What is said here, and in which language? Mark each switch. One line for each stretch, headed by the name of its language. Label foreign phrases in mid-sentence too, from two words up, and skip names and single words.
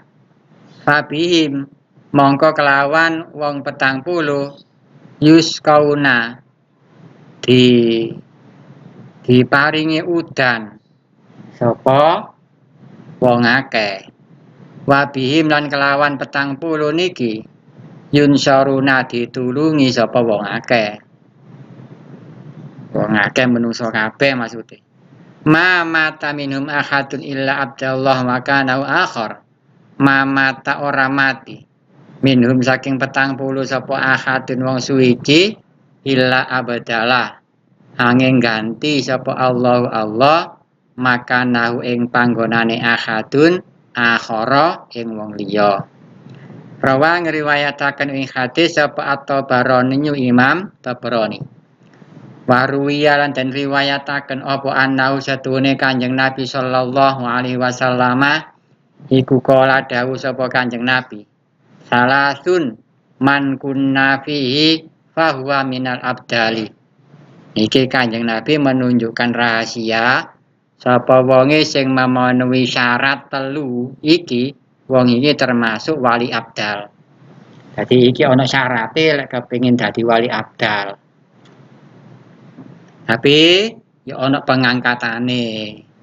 Javanese: Fabihim mongko kelawan wong 40 yusqauna diparingi udan sapa wong akeh.
Arabic: وبهم
Javanese: lan kelawan 40 niki yunsaruna ditulungi sapa wong akeh. Wong akeh menungso kabeh maksude.
Arabic: ما مات منهم أحد إلا أبدل الله وكان آخر. ما مات
Javanese: ora mati. Minhum saking 40 sapa ahadun wong suwiji
Arabic: إلا أبدل الله.
Javanese: Angin ganti sapa Allah
Arabic: مكانه
Javanese: ing panggonane
Arabic: أحدا آخر
Javanese: ing wong liya. Rawa ngriwayataken ing hadis sapa at-Tabarani Imam Tabarani. Waruwiya lan den riwayataken apa annahu satune Kanjeng Nabi
Arabic: صلى الله عليه وسلم
Javanese: iku kala dawuh sapa Kanjeng Nabi.
Arabic: ثلاث من كن فيه فهو من الأبدال.
Javanese: Iki Kanjeng Nabi
Indonesian: menunjukkan rahasia
Javanese: sapa wonge sing
Indonesian: memenuhi syarat
Javanese: telu iki wong iki termasuk wali abdal. Jadi iki ana syarate lek kepengin dadi wali abdal. Tapi ya ana pengangkatane.